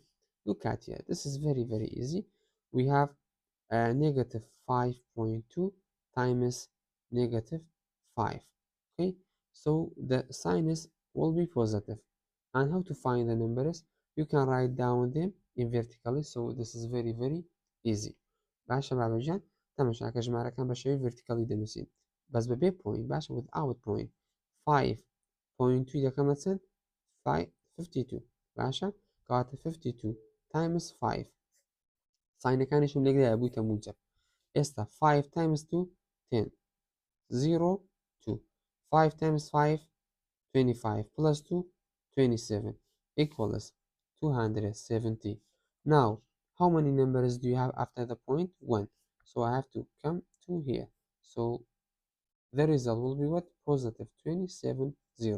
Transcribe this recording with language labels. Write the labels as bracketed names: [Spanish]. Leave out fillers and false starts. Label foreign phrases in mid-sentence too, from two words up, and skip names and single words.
[English] Look at here, this is very, very easy. We have negative 5.2 times negative 5. Okay, so the signs will be positive. And how to find the numbers? You can write down them in vertically, so this is very, very easy. [Central Kurdish] باشە بابەجان تەماشاکە ژمارەکان بە شێوەی vertically دەنووسین بەس بەبێ point باشە [English] without point. [Central Kurdish] 5.2 دەکەمە چەند 52 باشە کاتە 52 times 5 ساینەکانیشم لێکدایە بوویتە موجب. [English] ئێستا 5 times 2 10 0 2 5 times 5 25 plus 2 27 equals 270. Now how many numbers do you have after the point 1? So I have to come to here, so the result will be what, positive 27 0.